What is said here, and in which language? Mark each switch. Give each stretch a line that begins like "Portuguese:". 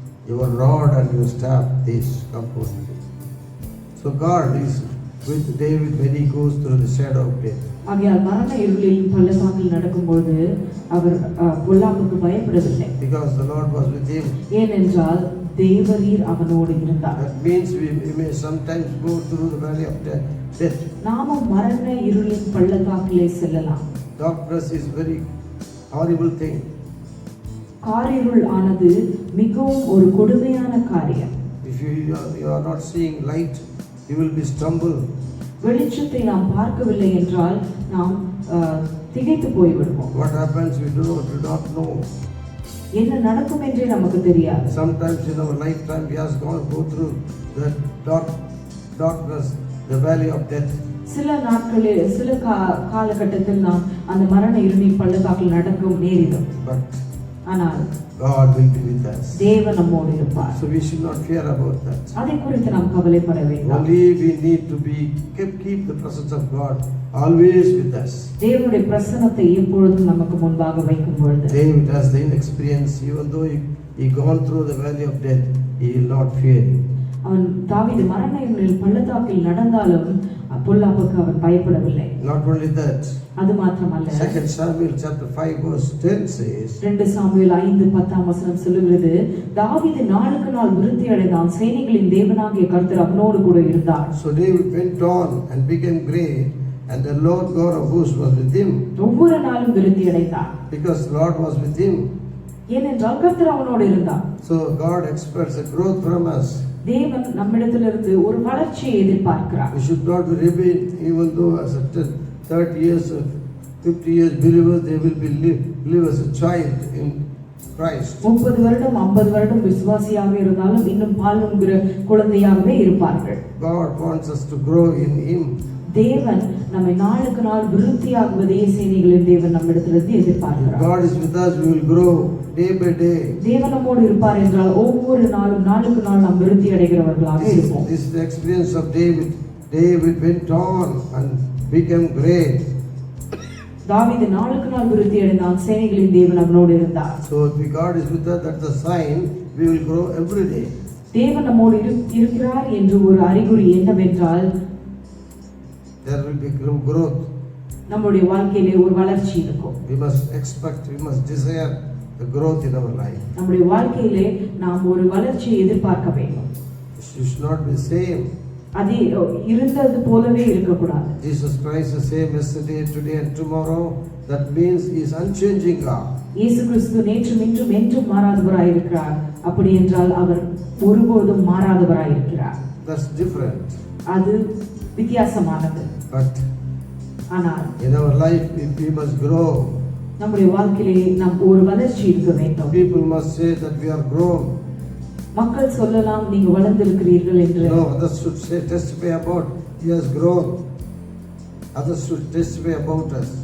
English: Your rod and your staff, they comfort me. So God is with David when he goes through the shadow of death.
Tamil: ஆகையால் மரண இருளில் பள்ளத்தாக்கில் நடக்கும்போது அவர் பொல்லாப்புக்கு பயப்படவில்லை.
English: Because the Lord was with him.
Tamil: ஏனென்றால் தேவரீர் அவனோடு இருந்தார்.
English: That means we may sometimes go through the valley of death.
Tamil: நாமும் மரண இருளின் பள்ளத்தாக்கிலே செல்லலாம்.
English: Darkness is very horrible thing.
Tamil: காரிருள் ஆனது மிகவும் ஒரு கொடுமையான காரியம்.
English: If you are not seeing light, you will be stumble.
Tamil: வெளிச்சத்தை நாம் பார்க்கவில்லை என்றால் நாம் திகைத்து போய்விடுவோம்.
English: What happens we do not know.
Tamil: என்ன நடக்கும் என்றே நமக்கு தெரியாது.
English: Sometimes in our lifetime we have gone go through the darkness, the valley of death.
Tamil: சில நாட்களில் சில காலகட்டத்தில் நாம் அந்த மரண இருளின் பள்ளத்தாக்கில் நடக்கும் நேரிடும். ஆனால்
English: God will be with us.
Tamil: தேவன் நம்மோடு இருப்பார்.
English: So we should not fear about that.
Tamil: அதை குறித்து நாம் கவலைப்பட வேண்டாம்.
English: Only we need to keep the presence of God always with us.
Tamil: தேவனுடைய பிரசன்னத்தை எப்பொழுதும் நமக்கு முன்பாக வைக்கும் பொழுது,
English: David has the experience, even though he gone through the valley of death, he will not fear.
Tamil: அவன் தாவீது மரண இருளில் பள்ளத்தாக்கில் நடந்தாலும் பொல்லாப்புக்கு அவன் பயப்படவில்லை.
English: Not only that,
Tamil: அது மாத்திரமல்ல,
English: 2 Samuel chapter 5 verse 10 says,
Tamil: 2 Samuel 5:10 சொல்லுகிறது, தாவீது நாளுக்கு நாள் விருத்தி அடைந்தான், சேனைகளின் தேவனாகிய கர்த்தர் அவனோடு கூட இருந்தார்.
English: So David went on and became great, and the Lord God of hosts was with him.
Tamil: ஒவ்வொரு நாளும் விருத்தி அடைந்தான்.
English: Because the Lord was with him.
Tamil: ஏனென்றால் கர்த்தர் அவனோடு இருந்தார்.
English: So God expects a growth from us.
Tamil: தேவன் நம்மிடத்திலிருந்து ஒரு வளர்ச்சியை எதிர்பார்க்கிறார்.
English: We should not remain, even though as a 30 years or 50 years believers, they will be live as a child in Christ.
Tamil: 30 வருடம் 50 வருடம் விசுவாசியாக இருந்தாலும் இன்னும் பால் உண்கிற குழந்தையாகவே இருப்பார்கள்.
English: God wants us to grow in Him.
Tamil: தேவன் நம்மை நாளுக்கு நாள் விருத்தியாகுவதே சேனைகளின் தேவன் நம்மிடத்திலிருந்து எதிர்பார்க்கிறார்.
English: God is with us, we will grow day by day.
Tamil: தேவன் நம்மோடு இருப்பார் என்றால் ஒவ்வொரு நாளும் நாளுக்கு நாள் நாம் விருத்தி அடைகிறவர்களாக இருப்போம்.
English: This is the experience of David. David went on and became great.
Tamil: தாவீது நாளுக்கு நாள் விருத்தி அடைந்தான், சேனைகளின் தேவன் அவனோடு இருந்தார்.
English: So if God is with us, that's a sign we will grow every day.
Tamil: தேவன் நம்மோடு இருக்கிறார் என்று ஒரு அறிகுறி என்னவென்றால்
English: There will be growth.
Tamil: நம்முடைய வாழ்க்கையிலே ஒரு வளர்ச்சி இருக்கும்.
English: We must expect, we must desire the growth in our life.
Tamil: நம்முடைய வாழ்க்கையிலே நாம் ஒரு வளர்ச்சியை எதிர்பார்க்க வேண்டும்.
English: It should not be the same.
Tamil: அது இருந்தது போலவே இருக்கக்கூடாது.
English: Jesus Christ is the same yesterday, today and tomorrow. That means He is unchanging God.
Tamil: இயேசு கிறிஸ்து நேற்றும் இன்றும் என்றும் மாறாதவராய் இருக்கிறார். அப்படி என்றால் அவர் ஒருபோதும் மாறாதவராய் இருக்கிறார்.
English: That's different.
Tamil: அது வித்தியாசமானது.
English: But
Tamil: ஆனால்
English: in our life, if we must grow,
Tamil: நம்முடைய வாழ்க்கையிலே நாம் ஒரு வளர்ச்சி இருக்க வேண்டும்.
English: people must say that we are grown.
Tamil: மக்கள் சொல்லலாம் நீங்க வளர்ந்திருக்கிறீர்கள் என்று.
English: No, others should say, testify about he has grown. Others should testify about us.